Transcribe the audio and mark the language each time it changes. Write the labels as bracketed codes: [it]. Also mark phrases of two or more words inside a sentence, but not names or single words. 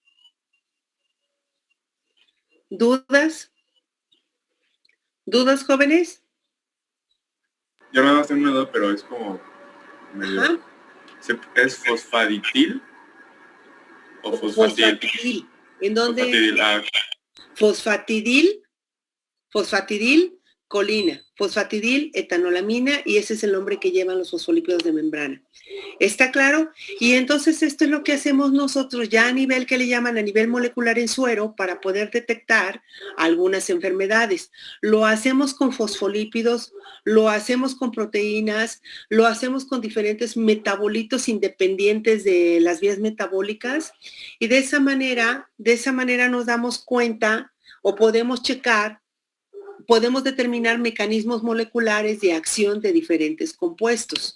[es] ¿Dudas? ¿Dudas, jóvenes? Yo nada más tengo una duda, pero es como medio... Ajá. ¿Es fosfaditil o fosfatil? ¿En dónde? Fosfatidil. Fosfatidil, colina, fosfatidil, etanolamina, y ese es el nombre que llevan los fosfolípidos de membrana. ¿Está claro? Y entonces esto es lo que hacemos nosotros ya a nivel que le llaman a nivel molecular en suero para poder detectar algunas enfermedades. Lo hacemos con fosfolípidos, lo hacemos con proteínas, lo hacemos con diferentes metabolitos independientes de las vías metabólicas y de esa manera nos damos cuenta o podemos checar, podemos determinar mecanismos moleculares de acción de diferentes compuestos.